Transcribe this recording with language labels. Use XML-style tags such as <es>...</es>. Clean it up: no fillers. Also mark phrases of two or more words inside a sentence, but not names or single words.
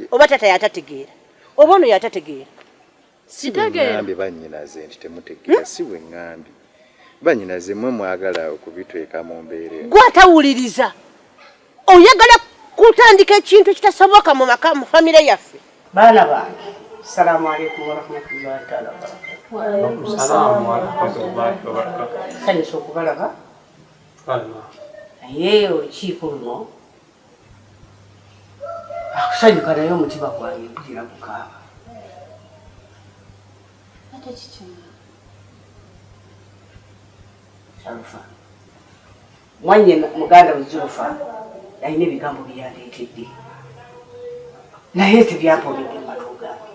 <lg>Oba tata yatategeera oba ono yatategeera. Sitegeera. Ngambye bannyinaze nti temutegeera. Siwe ngambye bannyinaze mmwe mwagala okubitweka mu mbeera. Gwe atawuliriza oyagala kutandika ekintu kitasoboka mu maka mu famire yaffe. Baana bange,</lg> <ar>السلام عليكم ورحمة الله تعالى وبركاته. وعليكم السلام ورحمة الله وبركاته.</ar> <lg>Sanyusa okubalaba. Naye olukiiko luno akusanyuka naye omutima gwange mpulira kukaaba. Ate kiki? Salufa mwanye muganda we Zulufa alina ebigambo bye yandeetedde naye tebyampomedde mu matu gange.</lg>